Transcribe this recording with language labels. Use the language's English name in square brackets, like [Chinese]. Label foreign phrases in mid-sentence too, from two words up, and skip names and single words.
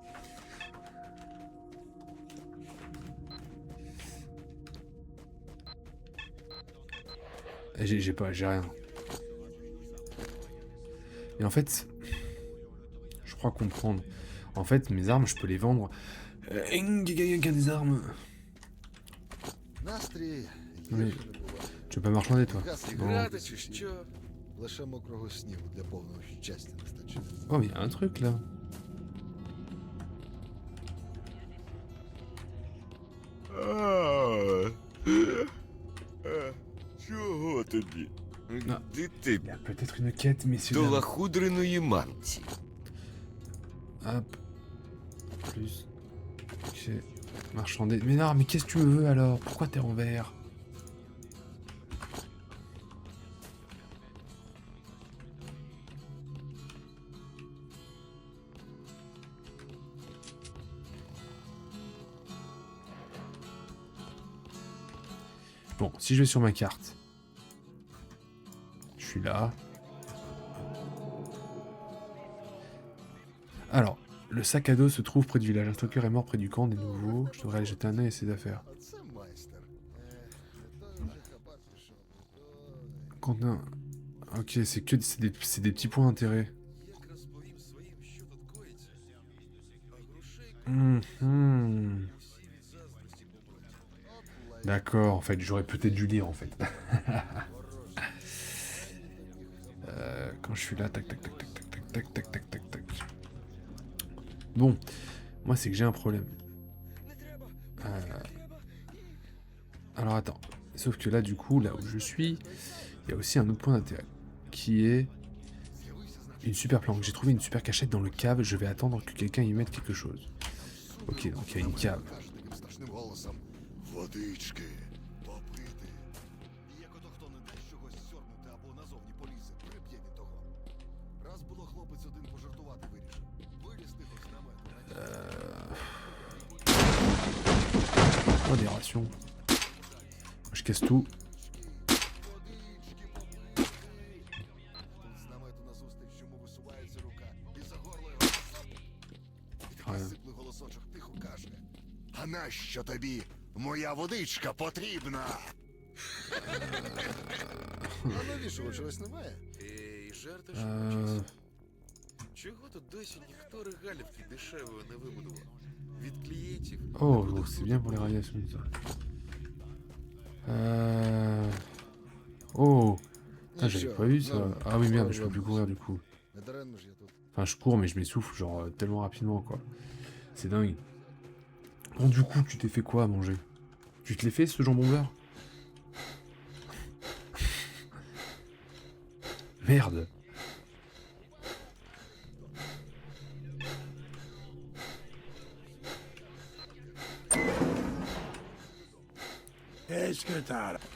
[French] J'ai rien. Et en fait, je crois comprendre. En fait, mes armes, je peux les vendre. Des armes. [Ukrainian] Настрій [French] Oui. [Ukrainian] гірше не буває. [French] Tu veux pas marchander, toi? [Ukrainian] Газ [French] Non. [Ukrainian] грати чи що? Лише мокрого снігу для повного щастя не стачить. [French] Oh, mais y a un truc là. [Ukrainian] Чого тобі? На. Де ти? [French] Il y a peut-être une quête, messieurs. [Ukrainian] До [French] dames. [Ukrainian] лахудреної мамці. [French] Hop. Plus. Ok. Marchander. Mais non, mais qu'est-ce que tu veux alors? Pourquoi t'es en vert? Bon, si je vais sur ma carte. Je suis là. Alors, le sac à dos se trouve près du village. Un stalker est mort près du camp des nouveaux. Je devrais aller jeter un œil à ses affaires. [Ukrainian] А це майстер. Не той вже хабар пішов, не той. [French] Contenant. Ok, c'est des petits points d'intérêt. Mhm. D'accord, en fait, j'aurais peut-être dû lire en fait. Quand je suis là, tac tac tac tac tac tac tac tac tac tac. Bon, moi c'est que j'ai un problème. Alors attends, sauf que là du coup, là où je suis, il y a aussi un autre point d'intérêt, qui est une super planque. J'ai trouvé une super cachette dans le cave, je vais attendre que quelqu'un y mette quelque chose. Ok, donc il y a une cave. [Ukrainian] Каже таким страшним голосом. Водички, попити. І як ото хто не дасть чогось сьорбнути або назовні полізе, приб'є від того. Раз було хлопець один пожартувати вирішив. Виліз тихо з намету. [French] Modération. Je casse tout. [Ukrainian] Тут з намету назустріч йому висувається рука. І за горло його. І такий Ага. сиплий голосочок тихо каже. А нащо тобі моя водичка потрібна? А навіщо чогось немає? Ей, жарти Euh, Чого тут досі ніхто регалівки дешевої не вибудував? Від клієнтів. [French] Oh, donc c'est bien pour les radiations ça. Oh, ah, j'avais pas vu ça. Ah oui merde, je peux plus courir du coup. [Ukrainian] Не даремно ж я тут. [French] Enfin, je cours mais je m'essouffle genre tellement rapidement quoi. C'est dingue. Bon, du coup, tu t'es fait quoi à manger? Tu te l'es fait ce jambon beurre? Merde. Qu'est-ce que t'as là?